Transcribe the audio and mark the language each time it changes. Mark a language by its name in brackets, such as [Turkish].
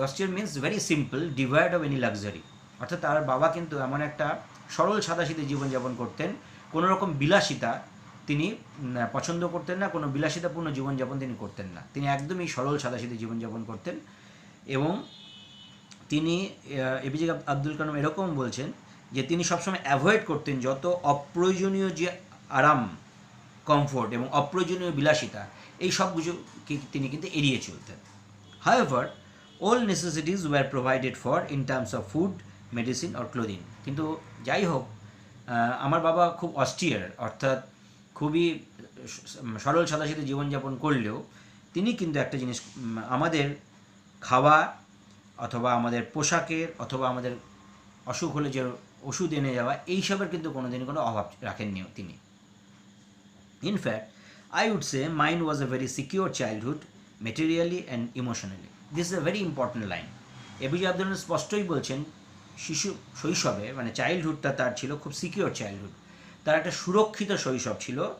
[Bangla] অস্টিয়ার means very simple, divide of any luxury, অর্থাৎ তার বাবা কিন্তু এমন একটা সরল সাদাসিধে জীবনযাপন করতেন, কোনো রকম বিলাসিতা তিনি পছন্দ করতেন না, কোনো বিলাসিতাপূর্ণ জীবনযাপন তিনি করতেন না, তিনি একদমই সরল সাদাসিধে জীবনযাপন করতেন। এবং তিনি এপিজে আব্দুল কালাম এরকম বলছেন যে তিনি সবসময় অ্যাভয়েড করতেন যত অপ্রয়োজনীয় যে আরাম, কমফোর্ট এবং অপ্রয়োজনীয় বিলাসিতা, এই সবগুলোকে তিনি কিন্তু এড়িয়ে চলতেন। [English] However, all necessities were provided for in terms of food, medicine or clothing. [Bangla] কিন্তু যাই হোক, আমার বাবা খুব অস্টিয়ার, অর্থাৎ খুবই সরল সাদাসিধে জীবনযাপন করলেও তিনি কিন্তু একটা জিনিস, আমাদের খাওয়া অথবা আমাদের পোশাকের অথবা আমাদের অসুখ হলে যে ওষুধ এনে যাওয়া, এইসবের কিন্তু কোনোদিনই কোনো অভাব রাখেননি তিনি। [English] In fact I would say mine was a very secure childhood, materially and emotionally. This is a very important line. [Bangla] APJ Abdul Kalam স্পষ্টই বলছেন শৈশবে মানে চাইল্ডহুডটা তার ছিল খুব সিকিওর চাইল্ডহুড, তার একটা সুরক্ষিত শৈশব ছিল।